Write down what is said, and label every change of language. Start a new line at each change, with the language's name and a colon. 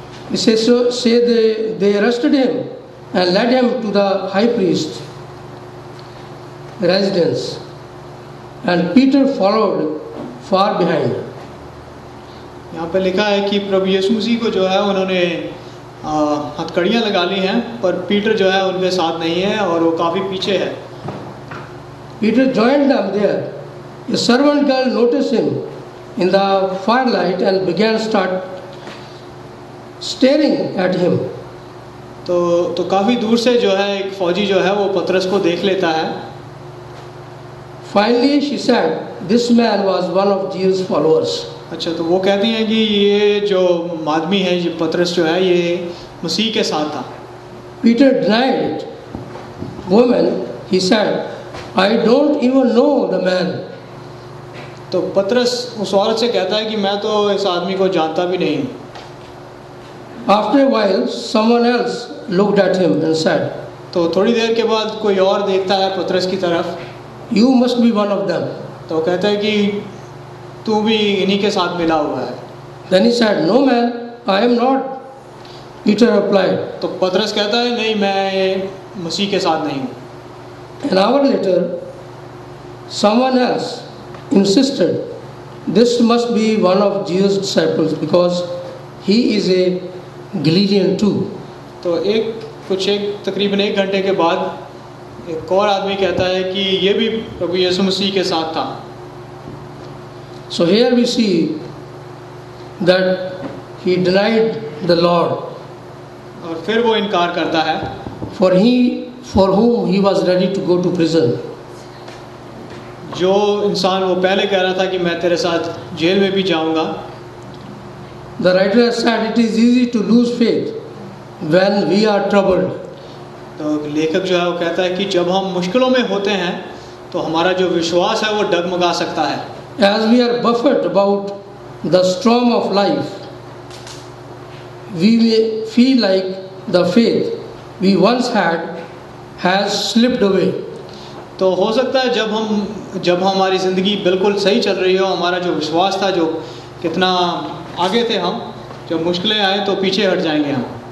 English: He says, so they arrested him and led him to the high priest's residence, and Peter followed far behind.
Hindi: यहाँ पे लिखा है कि प्रभु यीशु मसीह को जो है उन्होंने हथकड़ियाँ लगा ली हैं, पर पीटर जो है उनके साथ नहीं है और वो काफ़ी पीछे है.
English: Peter joined them there. A servant girl noticed him in the firelight and began staring at him.
Hindi: तो काफ़ी दूर से जो है एक फौजी जो है वो पतरस को देख लेता है।
English: Finally, she said, this man was one of Jesus' followers.
Hindi: अच्छा, तो वो कहती हैं कि ये जो आदमी है, ये पतरस जो है, ये मसीह के साथ था।
English: Peter denied it. Woman, he said, I don't even know the man.
Hindi: तो पतरस उस औरत से कहता है कि मैं तो इस आदमी को जानता भी नहीं हूँ।
English: After a while, someone else looked at him and said,
Hindi: तो थोड़ी देर के बाद कोई और देखता है पतरस की तरफ,
English: you must be one of them.
Hindi: तो कहता है कि तू भी इन्हीं के साथ मिला हुआ है।
English: Then he said, no man, I am not. Peter replied.
Hindi: तो पतरस कहता है नहीं, मैं मसीह के साथ नहीं हूँ।
English: An hour later, someone else insisted, this must be one of Jesus' disciples because he is a Galilean too.
Hindi: तो तकरीबन एक घंटे के बाद एक और आदमी कहता है कि ये भी प्रभु यीशु मसीह के साथ था।
English: So here we see that he denied the Lord,
Hindi: और फिर वो इनकार करता है,
English: for whom he was ready to go to prison.
Hindi: जो इंसान वो पहले कह रहा था कि मैं तेरे साथ जेल में भी जाऊंगा।
English: The writer has said it is easy to lose faith when we are troubled.
Hindi: तो लेखक जो है वो कहता है कि जब हम मुश्किलों में होते हैं तो हमारा जो विश्वास है वो डगमगा सकता है।
English: As we are buffeted about the storm of life, we may feel like the faith we once had has slipped away.
Hindi: तो हो सकता है जब हमारी ज़िंदगी बिल्कुल सही चल रही हो, हमारा जो विश्वास था, जो कितना आगे थे हम, जब मुश्किलें आए तो पीछे हट जाएंगे हम।